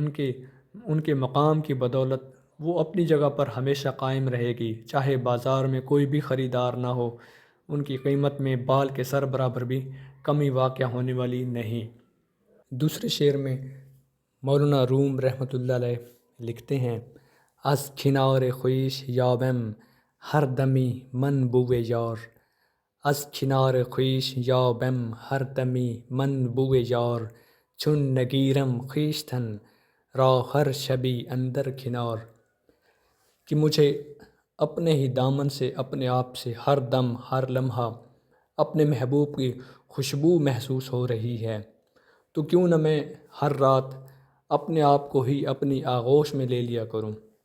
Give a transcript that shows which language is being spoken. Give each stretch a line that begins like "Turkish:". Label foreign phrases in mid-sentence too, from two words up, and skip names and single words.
Urdu: ان کے مقام کی بدولت وہ اپنی جگہ پر ہمیشہ قائم رہے گی، چاہے بازار میں کوئی بھی خریدار نہ ہو، ان کی قیمت میں بال کے سر برابر بھی کمی واقع ہونے والی نہیں۔ دوسرے شعر میں مولانا روم رحمۃ اللہ علیہ لکھتے ہیں:
Persian: از کنار خویش یابم ہر دمی من بوئے یار، از کنار خویش یابم ہر دمی من بوئے یار، چون نگیرم خویشتن را ہر شبی اندر کنار۔
Urdu: کہ مجھے اپنے ہی دامن سے، اپنے آپ سے ہر دم ہر لمحہ اپنے محبوب کی خوشبو محسوس ہو رہی ہے، تو کیوں نہ میں ہر رات اپنے آپ کو ہی اپنی آغوش میں لے لیا کروں۔